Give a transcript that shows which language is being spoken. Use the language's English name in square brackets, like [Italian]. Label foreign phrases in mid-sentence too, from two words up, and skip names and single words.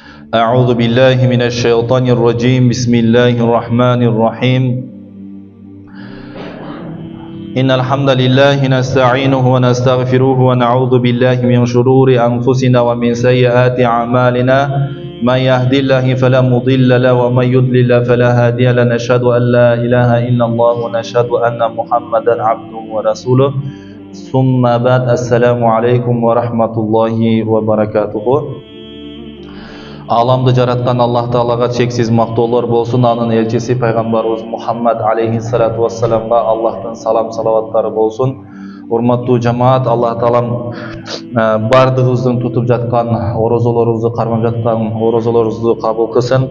[Arabic] أعوذ بالله من الشيطان الرجيم بسم الله الرحمن الرحيم إن الحمد لله نستعينه ونستغفره ونعوذ بالله من شرور أنفسنا ومن سيئات أعمالنا من يهد الله فلا مضل له ومن يضلل فلا هادي له نشهد أن لا إله إلا الله ونشهد أن محمدا عبده ورسوله ثم بعد السلام عليكم ورحمة الله وبركاته. [Kyrgyz] Аламды жараткан Аллах Таалага чексиз мактоолор болсун. Анын элчиси пайгамбарыбыз Мухаммад алейхиссалату вассаламга Аллахтын салам салаваттары болсун. Урматтуу жамаат, Аллах Таалам бардыгыбыздын тутуп жаткан орозолорубузду, кармап жаткан орозолорубузду кабыл кылсын.